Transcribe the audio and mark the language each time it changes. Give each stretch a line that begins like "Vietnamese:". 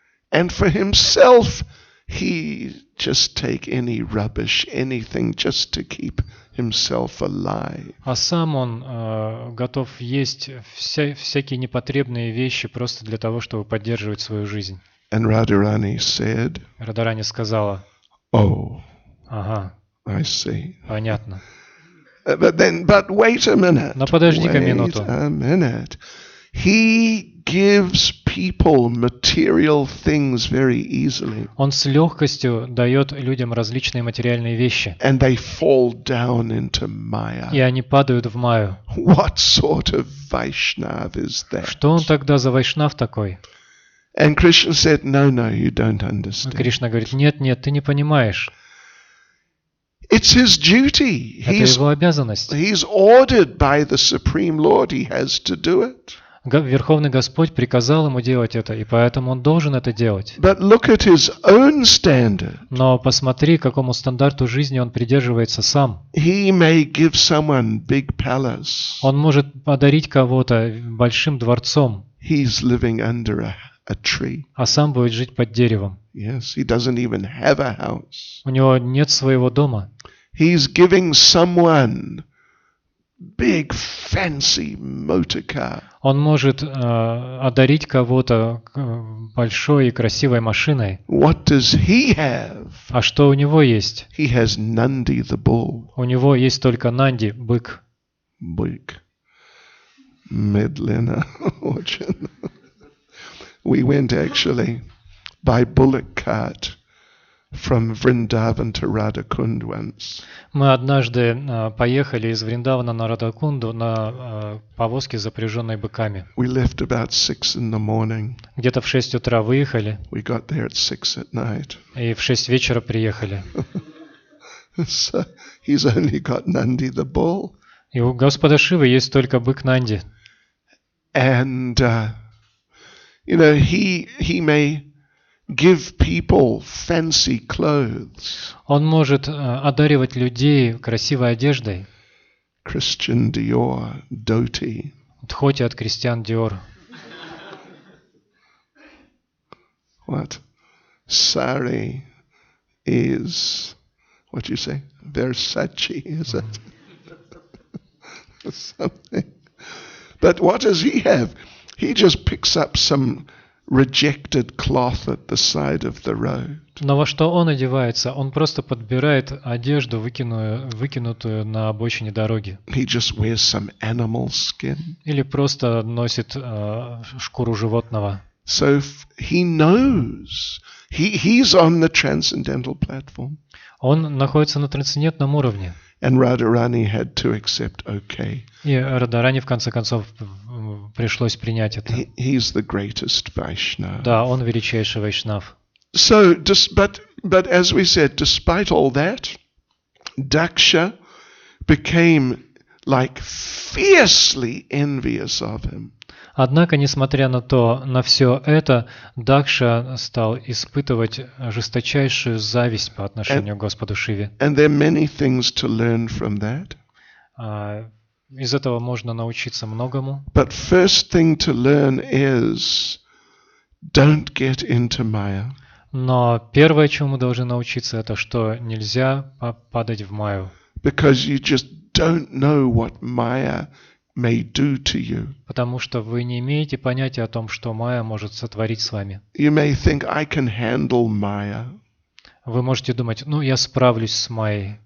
English: And for himself, he just take any rubbish, anything, just to keep himself alive.
Russian: А сам он готов есть всякие непотребные вещи просто для того, чтобы поддерживать свою жизнь.
English: And Radharani said,
Russian: Радарани сказала,
English: oh,
Russian: ага,
English: I see.
Russian: понятно.
English: But wait a minute.
Russian: Но подожди-ка
English: Wait
Russian: минуту.
English: a minute. He gives people material things very easily,
Russian: Он с легкостью дает людям различные материальные вещи,
English: and they fall down into
Russian: и
English: Maya.
Russian: они падают в Майю.
English: What sort of Vaishnav is that?
Russian: Что он тогда за вайшнав такой?
English: And Krishna said, no, you don't
Russian: И
English: understand.
Russian: Кришна говорит, нет, ты не понимаешь.
English: It's his duty.
Russian: Это его обязанность.
English: He's ordered by the Supreme Lord. He has to do it.
Russian: Верховный Господь приказал ему делать это, и поэтому он должен это делать.
English: But look at his own standard.
Russian: Но посмотри, к какому стандарту жизни он придерживается сам.
English: He may give someone big palace.
Russian: Он может подарить кого-то большим дворцом,
English: He's living under a tree.
Russian: а сам будет жить под деревом.
English: Yes, he doesn't even have a house.
Russian: У него нет своего дома.
English: He's giving someone big fancy motor car.
Russian: Он может одарить кого-то большой и красивой машиной.
English: What does he have?
Russian: А что у него есть?
English: He has Nandi the bull.
Russian: У него есть только Нанди, бык.
English: Big. Medlina. We went actually by bullock cart from Vrindavan to Radhakund once.
Russian: Мы однажды поехали из Вриндавана на Радхакунду на повозке, запряженной быками.
English: We left about 6 in the morning.
Russian: Где-то в 6 утра выехали,
English: We got there at 6 at night.
Russian: и в 6 вечера приехали.
English: So he's only got Nandi the bull.
Russian: И у Господа Шивы есть только бык Нанди.
English: And, he may give people fancy clothes.
Russian: Он может одаривать людей красивой одеждой.
English: Christian Dior, dhoti.
Russian: Дхоти от крестьян Диор.
English: What? Sari is, what do you say? Versace, is it? Something. But what does he have? He just picks up some rejected cloth at the side of the road.
Russian: Но во что он одевается? Он просто подбирает одежду, выкинутую на обочине дороги.
English: He just wears some animal skin.
Russian: Или просто носит шкуру животного.
English: So he knows. He's on the transcendental platform.
Russian: Он находится на трансцендентном уровне.
English: And Radharani had to accept, okay.
Russian: И Радарани в конце концов пришлось принять это.
English: He's the greatest Vaishnava.
Russian: Да, он величайший вайшнав.
English: So, but as we said, despite all that, Daksha became like fiercely envious of him.
Russian: Однако, несмотря на все это, Дакша стал испытывать жесточайшую зависть по отношению к Господу Шиве.
English: And there are many things to learn from that.
Russian: Из этого можно научиться многому.
English: But first thing to learn is don't get into Maya.
Russian: Но первое, чему мы должны научиться, это что нельзя падать в Майю.
English: Because you just don't know what Maya may do to you.
Russian: Потому что вы не имеете понятия о том, что Майя может сотворить с вами.
English: You may think, I can handle Maya.
Russian: Вы можете думать, я справлюсь с Майей.